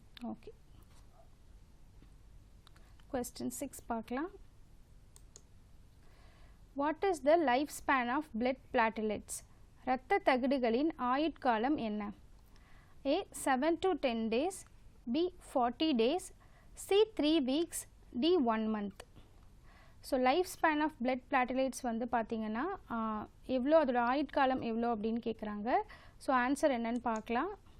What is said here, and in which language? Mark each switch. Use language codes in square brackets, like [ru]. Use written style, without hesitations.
[ta] Okay, question 6 பார்க்கலாம். [en] What is the life span of blood platelets? [ta] இரத்த தகடுகளின் ஆயுட்காலம் என்ன? [en] A 7 to 10 days, B 40 days, C 3 weeks, D 1 month. [ta] So [en] life span of blood platelets [ta] வந்து பார்த்திங்கன்னா எவ்வளோ, அதோட ஆயுட்காலம் எவ்வளோ அப்படின்னு கேட்குறாங்க. ஸோ ஆன்சர் என்னன்னு பார்க்கலாம்.